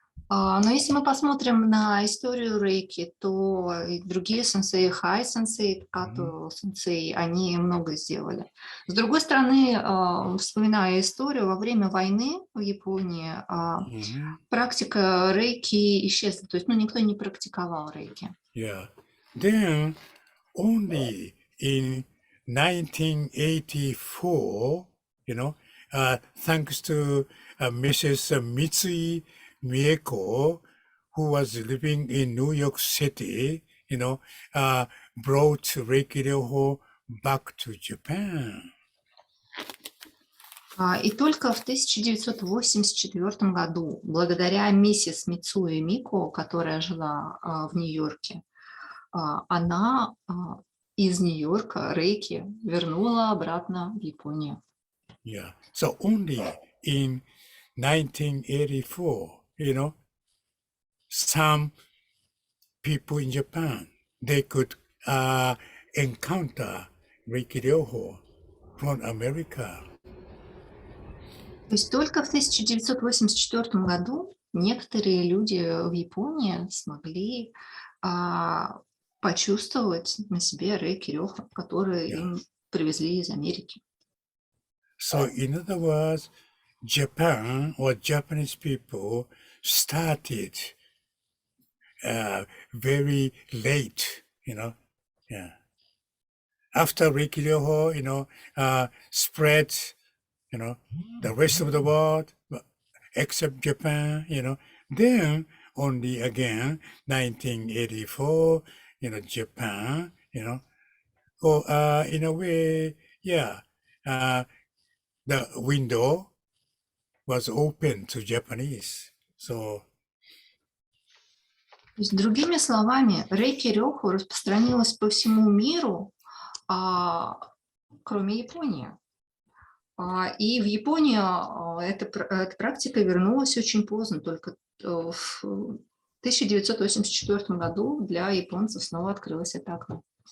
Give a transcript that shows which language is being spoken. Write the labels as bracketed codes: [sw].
[ru] Но если мы посмотрим на историю рейки, то и другие сенсеи, хай-сенсей, като-сенсей, они много сделали. С другой стороны, вспоминая историю, во время войны в Японии практика рейки исчезла. То есть, никто не практиковал рейки. [en] Yeah. Then, only in 1984, you know, thanks to Mrs. Mitsui Mieko, who was living in New York City, you know, brought Reiki Ryoho back to Japan. [ru] И только в 1984 году, благодаря миссис Мицуи Мико, которая жила в Нью-Йорке, она из Нью-Йорка рейки вернула обратно в Японию. [en] Yeah. So only in 1984, you know, some people in Japan, they could encounter Reiki Ryoho from America. [ru] То есть только в 1984 году некоторые люди в Японии смогли почувствовать на себе рейки рёху, которые им привезли из Америки. [en] So in other words, Japan or Japanese people started very late, you know, yeah. After Reiki Ryoho, you know, spread, you know, the rest of the world, except Japan, you know, then only again, 1984, you know, Japan, you know, or in a way, yeah, the window was open to Japanese. So, [ru] То есть, другими словами, рейки рёху распространилась по всему миру, кроме Японии. И в Японию эта практика вернулась очень поздно, только в 1984 году для японцев снова открылось это окно.